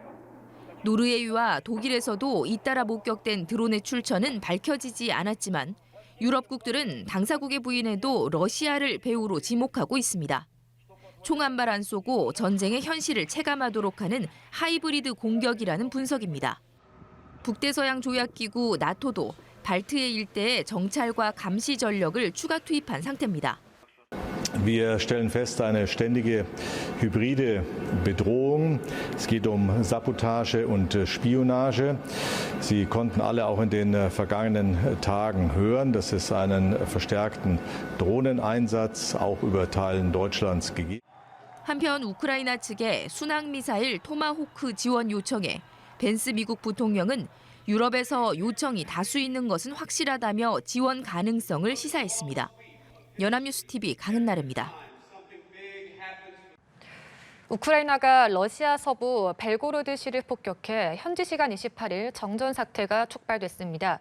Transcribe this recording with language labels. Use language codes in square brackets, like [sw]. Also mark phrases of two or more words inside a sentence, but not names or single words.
[ko] 노르웨이와 독일에서도 잇따라 목격된 드론의 출처는 밝혀지지 않았지만 유럽국들은 당사국의 부인에도 러시아를 배후로 지목하고 있습니다. 총 한 발 안 쏘고 전쟁의 현실을 체감하도록 하는 하이브리드 공격이라는 분석입니다. 북대서양 조약기구 나토도 발트해 일대에 정찰과 감시 전력을 추가 투입한 상태입니다. [de] Wir stellen fest, eine ständige hybride Bedrohung. Es geht Sabotage und Spionage. Sie konnten alle auch in den vergangenen Tagen hören, dass es einen verstärkten Drohneneinsatz auch über Teilen Deutschlands gegeben hat. [ko] 한편 우크라이나 측에 순항미사일 토마호크 지원 요청에 벤스 미국 부통령은 유럽에서 요청이 다수 있는 것은 확실하다며 지원 가능성을 시사했습니다. 연합뉴스TV 강은나래입니다. 우크라이나가 러시아 서부 벨고로드시를 폭격해 현지 시간 28일 정전 사태가 촉발됐습니다.